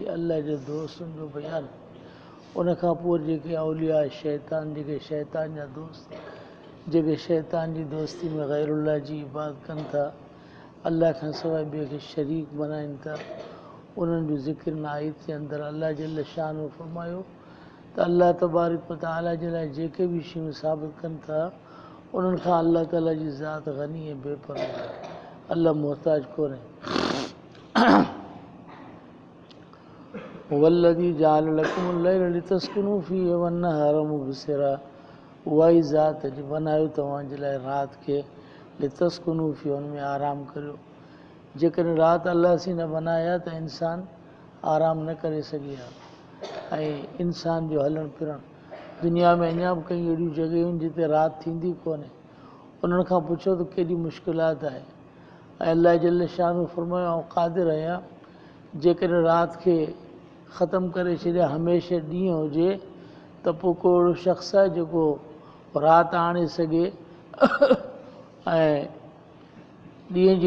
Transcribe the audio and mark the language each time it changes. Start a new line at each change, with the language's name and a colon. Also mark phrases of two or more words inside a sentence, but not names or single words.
Sindhi: अल्लाह जे दोस्तनि जो बयानु उन खां पोइ जेके औलिया शैतान जेके शैतान जा दोस्त जेके शैतान जी दोस्ती में ग़ैरुल्लाह जी इबादत कनि था अल्लाह खां सवाइ ॿिए खे शरीक बणाइनि था उन्हनि जो ज़िक्र न आयत जे अंदरि अल्लाह
Arabic: جل شأنه
Sindhi: फरमायो त
Arabic: الله تبارك وتعالى
Sindhi: जे लाइ जेके बि शयूं साबित कनि था उन्हनि खां अल्लाह ताला जी ज़ात गनी ऐं बेपरवाह आहे अल्लाह मुहताज कोन्हे
Arabic: والذي جعل لكم الليل لتسكنوا فيه والنهار مبصرا
Sindhi: उहा ई ज़ात अॼु बनायो तव्हांजे लाइ राति खे
Arabic: لتسكنوا فيه
Sindhi: हुन में आराम करियो जेकॾहिं राति अलाह सी न बनाया त इंसान आराम न करे सघे हा ऐं इंसान जो हलणु फिरणु दुनिया में अञा बि कई अहिड़ियूं जॻहियूं जिते राति थींदी कोन्हे उन्हनि खां पुछो त केॾी मुश्किलात आहे ऐं अल्लाह
Arabic: جل شأنه
Sindhi: फरमायो ऐं क़ादिर आहियां जेकॾहिं राति खे ख़तमु करे छॾिया हमेशह ॾींहुं हुजे त पोइ को अहिड़ो शख़्स आहे जेको राति आणे सघे ऐं ॾींहं जी